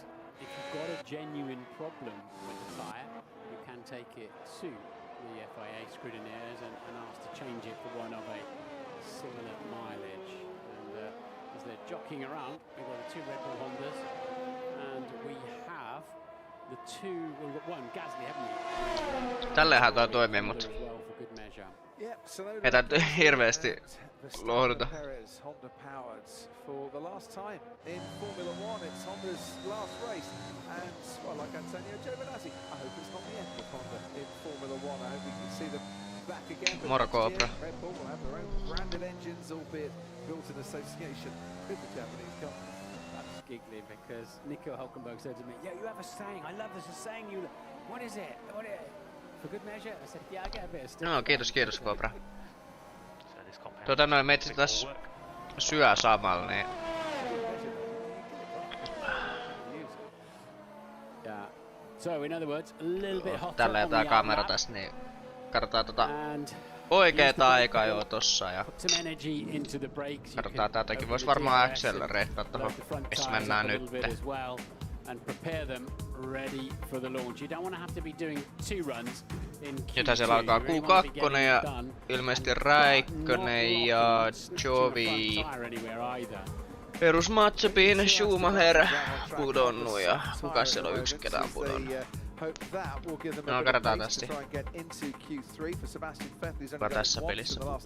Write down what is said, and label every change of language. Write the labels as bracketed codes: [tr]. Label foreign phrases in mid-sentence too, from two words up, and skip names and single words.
[en] If you've got a genuine problem with the tyre, you can take it to the FIA scrutineers and exchange it for one of a similar mileage. And as they're jockeying around, we've got the two Red Bull Hondas, and we have the two. We've got one Gasly, haven't we? [fi] Tällehän toi toimii, mut ei tää hirveesti lohduta. [en] Honda powered for the last time in Formula 1. It's Honda's last race, and well, like Antonio Giovinazzi, I hope it's not the end of Honda in Formula 1. I hope we can see them back again. Red Bull will have their own branded engines, albeit built in association with the Japanese company. That's giggly because Nico Hülkenberg said to me, "Yeah, you have a saying. I love this saying. You, what is it? What is it? For good measure?" I said, "Yeah, I get a bit of stick." [fi] No, kiitos Cobra. Noin meitsi taas syö samalla, niin... [en] So in other words, a little bit hotter. [fi] Tällä tää kamera tässä, niin katsotaan tota oikeeta aikaa jo tossa ja katsotaan tätäkin vois varmaan accelerate tohon, missä mennään nyt. [en] And prepare them ready for the launch. You don't want to have to be doing 2 runs in Q2. [fi] Nythän siellä alkaa Q2 ja ilmeisesti Räikkönen ja Jovi. Perusmatchupiin Schumacher pudonnut ja kukas siellä on yksi ketään pudonnut. No, katsotaan tästä. Kuka tässä pelissä?